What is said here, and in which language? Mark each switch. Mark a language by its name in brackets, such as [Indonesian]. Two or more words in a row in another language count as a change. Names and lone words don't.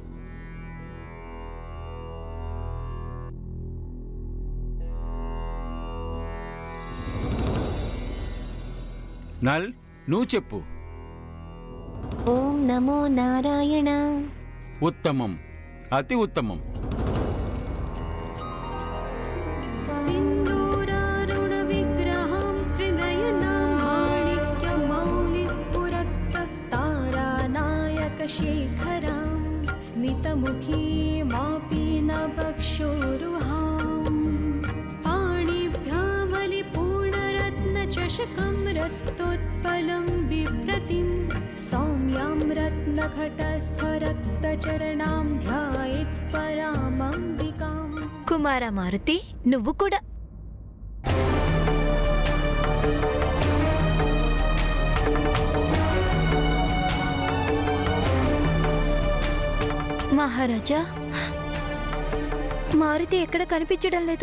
[Telugu] నల్, నువ్వు చెప్పు. [Sanskrit] ఓం నమో నారాయణ. [Telugu] ఉత్తమం, అతి ఉత్తమం. [Sanskrit] सिन्दूरारुण विग्रहं त्रिनयनं माणिक्यमौलिस्फुरत्तारानायकशेखरं स्मितमुखीमापि नभक्षोरुहां पाणिभ्यामलिपूर्णरत्नचषकं रक्तोत्पलं बिभ्रतिं सौम्यां रत्नघटस्थरक्तचरणां ध्यायेत् परामम्बिकाम्. [Telugu] కుమార మారుతి, నువ్వు కూడా. మహారాజా, మారుతి ఎక్కడ కనిపించడం లేదు.